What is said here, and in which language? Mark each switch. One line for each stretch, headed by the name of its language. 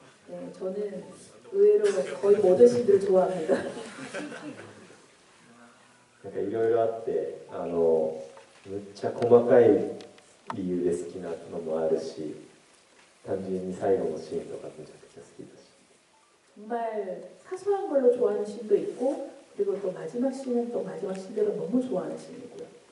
Korean: 네, 저는 의외로 거의 모든 신들을 좋아합니다.
Japanese: なんかいろいろあってむっちゃ細かい理由で好きなのもあるし、単純に最後のシーンとかめちゃくちゃ好きだし。
Korean: 정말 사소한 걸로 좋아하는 신도 있고 그리고 또 마지막 신은 또 마지막 신대로 너무 좋아하는 신이고요.